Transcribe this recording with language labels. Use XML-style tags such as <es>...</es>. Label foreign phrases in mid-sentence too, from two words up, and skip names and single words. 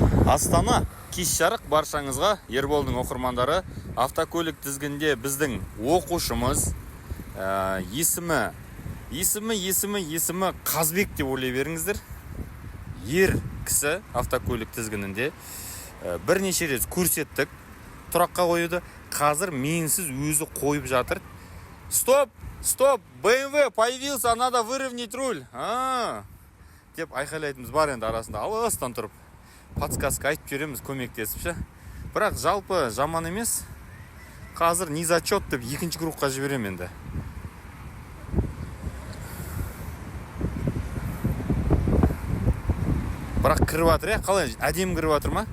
<kk>Астана кеш жарық баршаңызға. Ерболдың оқырмандары, автокөлік тізгінде біздің оқушымыз, есімі Қазбек деп ойлай беріңіздер. Ер кісі автокөлік тізгінінде бірнеше рет көрсеттік, тұраққа қойды. Қазір менсіз өзі қойып жатыр.</kk> <ru>Стоп, BMW появился, надо выровнять руль.</ru> <kk>Деп айқайлайтымыз бар енді арасында, алыстан тұрып. Подсказка айтып жүреміз, көмектесіп ше. Бірақ жалпы жаман емес. Қазір низачет деп екінші группқа жіберем енді. Бірақ кіріп жатыр, қалай әдемі кіріп жатыр ма?</kk>